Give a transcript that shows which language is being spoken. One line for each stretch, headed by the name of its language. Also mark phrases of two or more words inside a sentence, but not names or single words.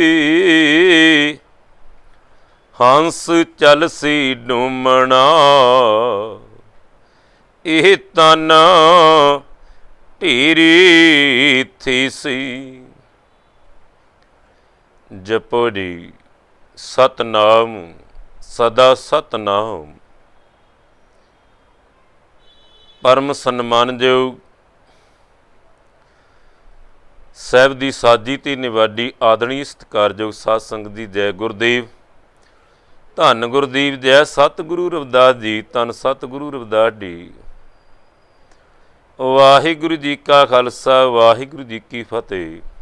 Punjabi: ਹੰਸ ਚਲ ਸੀ ਡੂਮਨਾ ਏਹ ਤਨ ਢੀਰੀ ਥੀ ਸੀ। ਜਪੋ ਜੀ ਸਤਨਾਮ ਸਦਾ ਸਤਨਾਮ।
Hindi: परम सन्मानयोग
Punjabi: ਸਾਹਿਬ ਦੀ ਸਾਜੀ ਤੇ ਨਿਵਾਡੀ ਆਦਰਣੀ ਸਤਿਕਾਰਯੋਗ ਸਾਧ ਸੰਗਤ ਦੀ ਜੈ ਗੁਰਦੇਵ। ਧੰਨ ਗੁਰਦੇਵ ਜੈ ਸਤਿਗੁਰੂ ਰਵਿਦਾਸ ਜੀ। ਧੰਨ ਸਤਿਗੁਰੂ ਰਵਿਦਾਸ ਜੀ। ਵਾਹਿਗੁਰੂ ਜੀ ਕਾ ਖਾਲਸਾ ਵਾਹਿਗੁਰੂ ਜੀ ਕੀ ਫਤਿਹ।